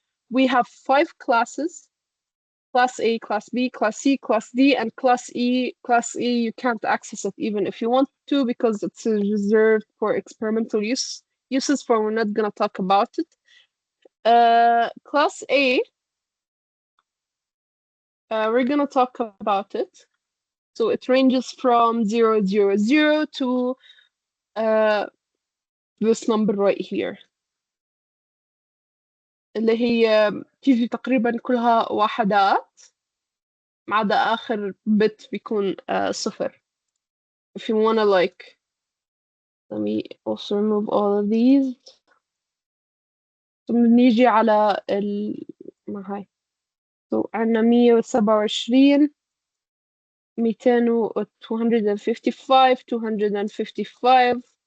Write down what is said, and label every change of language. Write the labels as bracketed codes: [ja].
[en] We have 5 classes: class A, class B, class C, class D, and class E. Class E, you can't access it even if you want to because it's reserved for experimental uses, for we're not gonna talk about it. Class A, we're gonna talk about it. So it ranges from 000 to this number right here [ar] اللي هي تيجي تقريبا كلها وحدات ما عدا آخر bit بيكون صفر. [en] If you wanna like, let me also remove all of these. [ar] بنيجي على ما هاي. [en] So [ar] عنا 127 200 255 255.